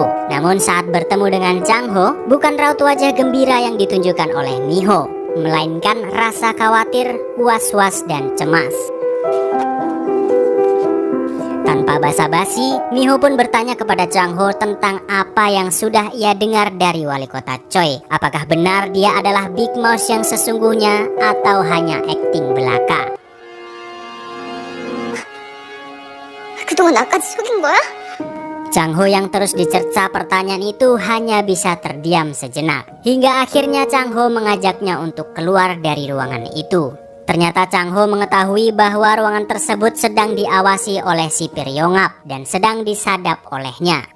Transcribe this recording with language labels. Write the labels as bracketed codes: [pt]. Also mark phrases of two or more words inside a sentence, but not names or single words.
[id] Namun saat bertemu dengan Chang Ho, bukan raut wajah gembira yang ditunjukkan oleh Miho, melainkan rasa khawatir, was-was, dan cemas. Tanpa basa-basi, Miho pun bertanya kepada Chang Ho tentang apa yang sudah ia dengar dari wali kota Choi. Apakah benar dia adalah Big Mouse yang sesungguhnya atau hanya akting belaka? [ko] 그동안 나까지 속인 거야? [id] Chang Ho yang terus dicerca pertanyaan itu hanya bisa terdiam sejenak. Hingga akhirnya Chang Ho mengajaknya untuk keluar dari ruangan itu. Ternyata Chang Ho mengetahui bahwa ruangan tersebut sedang diawasi oleh sipir Yongap dan sedang disadap olehnya.